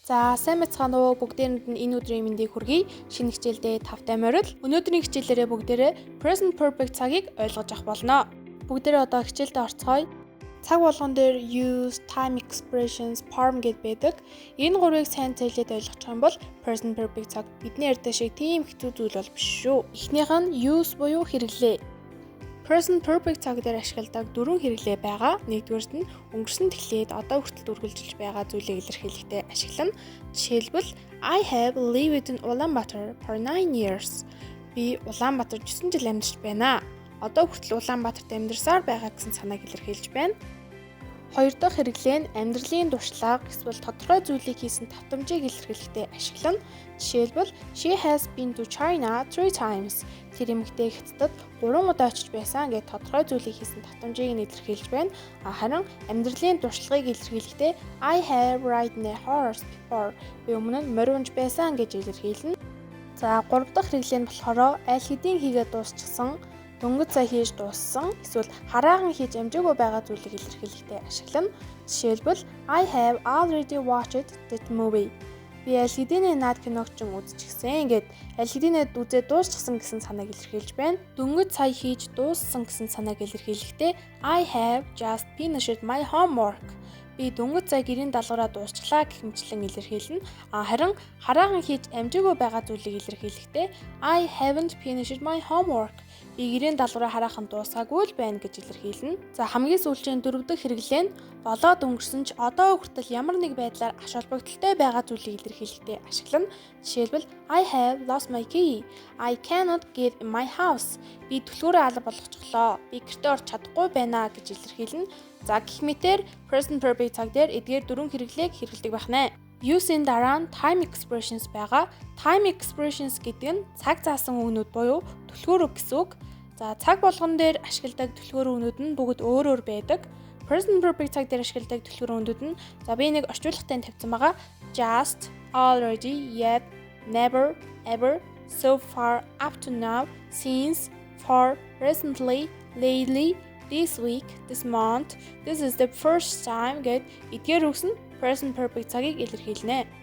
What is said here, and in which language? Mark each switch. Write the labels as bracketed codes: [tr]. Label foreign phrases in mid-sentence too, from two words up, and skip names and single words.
[mn] За сайн байцгаана уу бүгдээрэнд нь энэ өдрийн мэндийг хүргэе. Шинэ хичээлдээ тавтай морил. Өнөөдрийн хичээлээрээ бүгдээрээ [en] present perfect [mn] цагийг ойлгож авах болно. Бүгдээрээ одоо хичээлдээ орцгоё. Цаг болгон дээр [en] use, time expressions, form [mn] гэд байдаг. Энэ гурвыг сайн цайлаад ойлгох юм бол [en] present perfect [mn] цаг бидний ярьдаг шиг тийм хэцүү зүйл бол биш шүү. Эхнийх нь use буюу хэрэглээ. [en] Present perfect [mn] цаг дээр ашигладаг дөрвөн хэрэглээ байгаа. Нэгдүгээрт нь өнгөрсөн тэглээд одоо хүртэл үргэлжилж байгаа зүйлийг илэрхийлэхдээ ашиглана. [en] Жишээлбэл I have lived in Ulaanbaatar for 9 years. [mn] Би Улаанбаатар 9 жил амьдарч байна. Одоо хүртэл Улаанбаатарт амьдарсаар байгаа гэсэн санааг илэрхийлж байна. Хоёр дахь хэрэглээ нь амьдралын дуршлаг эсвэл тодорхой зүйлийг хийсэн давтамжийг илэрхийлэхдээ ашиглана. [en] Жишээлбэл she has been to China 3 times. [mn] Тэр эмэгтэй Хятадд 3 удаа очиж байсан гэж тодорхой зүйлийг хийсэн давтамжийг нь илэрхийлж байна. Харин амьдралын дуршлагыг илэрхийлэхдээ [en] I have ridden a horse before. [mn] Би өмнө нь морь унж байсан гэж илэрхийлнэ. За 3 дахь хэрэглээ нь болохоор аль хэдийн хийгээд дуусчихсан, дөнгөж сая хийж дууссан, эсвэл хараахан хийж амжаагүй байгаа зүйлийг илэрхийлэхдээ ашиглана. [en] Жишээлбэл I have already watched that movie. [mn] Би аль хэдийн наад киног ч үзчихсэн гэд аль хэдийн үзээд дуусчихсан гэсэн санааг илэрхийлж байна. Дөнгөж сая хийж дууссан гэсэн санааг илэрхийлэхдээ [en] I have just finished my homework. [mn] Би дөнгөж сая гэрийн даалгавраа дуусчлаа гэх мэтлэн илэрхийлнэ. Харин хараахан хийж амжаагүй байгаа зүйлийг илэрхийлэхдээ [en] I haven't finished my homework. [mn] Би гэрийн даалгавраа хараахан дуусгаагүй л байна гэж илэрхийлнэ. За хамгийн сүүлийн дөрөв дэх хэрэглээ нь болоод өнгөрсөн ч одоо хүртэл ямар нэг байдлаар аш холбогдолтой байгаа зүйлийг илэрхийлэхдээ ашиглана. [en] Жишээлбэл I have lost my key. I cannot get in my house. [mn] Би төлөөрөө алга болгочихлоо. Би гэртээ орч чадахгүй байна гэж илэрхийлнэ. За гэх мэтээр [en] present perfect [mn] цаг дээр эдгээр дөрвөн хэрэглээг хэрэглэдэг байна. Use-ийн дараа нь [en] time expressions [mn] байгаа. [en] Time expressions [mn] гэдэг нь цаг заасан үгнүүд буюу түлхүүр үг гэсэн үг. За цаг болгон дээр ашигладаг түлхүүр үгнүүд нь бүгд өөр өөр байдаг. [en] Present perfect [mn] цаг дээр ашигладаг түлхүүр үгнүүд нь за би нэг орчуулгатай тавьсан байгаа. [en] Just, already, yet, never, ever, so far, up to now, since, for, recently, lately, this week, this month, this is the first time [mn] гэд эдгээр үгс нь [en] present perfect [mn] цагийг илэрхийлнэ.